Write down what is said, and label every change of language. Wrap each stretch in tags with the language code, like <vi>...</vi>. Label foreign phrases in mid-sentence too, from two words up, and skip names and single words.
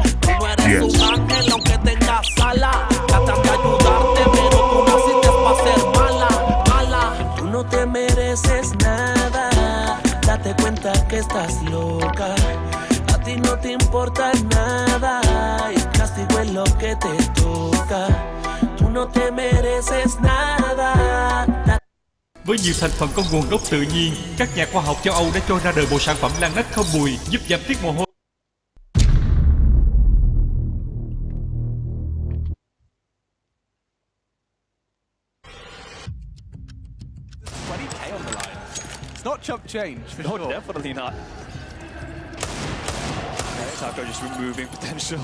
<es>Tú no eres un ángel aunque tengas alas, tratan de ayudarte pero tú naciste para ser mala, mala. Tú no te mereces nada, date cuenta que estás loca. A ti no te importa nada, y castigo es lo que te toca. Tú no te mereces nada.</es> <vi>Với nhiều thành phần có nguồn gốc tự nhiên, các nhà khoa học châu Âu đã cho ra đời một sản phẩm lan nách không mùi, giúp giảm tiết mồ hôi.</vi> <en>It's not chump change for sure. No, definitely not. Taco just removing potential.</en>